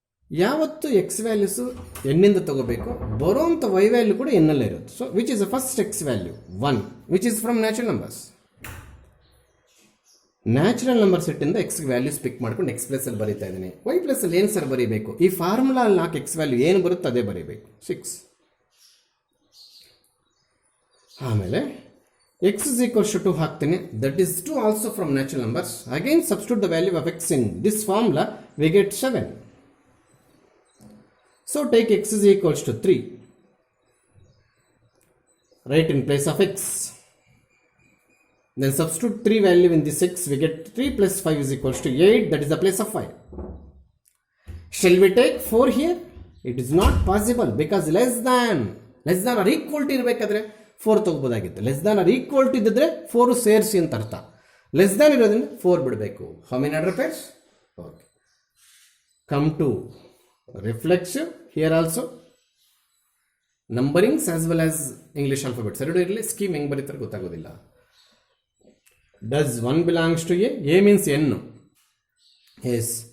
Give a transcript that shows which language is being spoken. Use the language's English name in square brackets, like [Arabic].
[Kannada] ಯಾವತ್ತು X values ಎನ್ನಿಂದ ತಗೋಬೇಕು, ಬರೋಂಥ ವೈ ವ್ಯಾಲ್ಯೂ ಕೂಡ ಎನ್ನಲ್ಲೇ ಇರುತ್ತೆ. [English] So which is the first x value 1 which is from natural numbers. [Kannada] Natural number ಸೆಟ್ಟಿಂದ X values ಪಿಕ್ ಮಾಡ್ಕೊಂಡು X ಪ್ಲಸಲ್ಲಿ ಬರೀತಾ ಇದ್ದೀನಿ. ವೈ ಪ್ಲಸಲ್ಲಿ ಏನು ಸರ್ ಬರೀಬೇಕು? ಈ ಫಾರ್ಮುಲಾ ಅಲ್ಲಿ 4 ಎಕ್ಸ್ ವ್ಯಾಲ್ಯೂ ಏನು ಬರುತ್ತೆ ಅದೇ ಬರೀಬೇಕು, 6. ಆಮೇಲೆ [English] x is equals to 2 [Kannada] ಹಾಕ್ತೀನಿ. [English] That is 2 also from natural numbers. Again substitute the value of x in this formula, we get 7. So take x is equals to 3. Write in place of x. Then substitute 3 value in this x, we get 3 plus 5 is equals to 8, that is the place of 5. Shall we take 4 here? It is not possible because less than or equal to [Kannada] ಇರಬೇಕಾದ್ರೆ 4 ತಗೋಬೋದಾಗಿತ್ತು. [English] less than or equal to [Kannada] ಇದ್ದಿದ್ರೆ 4 ಸೇರಿಸಿ ಅಂತ ಅರ್ಥ. [English] less than [Kannada] ಇರೋದ್ರಿಂದ 4 ಬಿಡಬೇಕು. [English] How many order pairs? Okay, come to reflexive. Here also numberings as well as English alphabets [Kannada] ಎರಡು ಇರಲಿ. Scheme ಹೆಂಗೆ ಬರೀತಾರೆ ಗೊತ್ತಾಗೋದಿಲ್ಲ. [English] Does 1 belongs to A? A means N. Yes.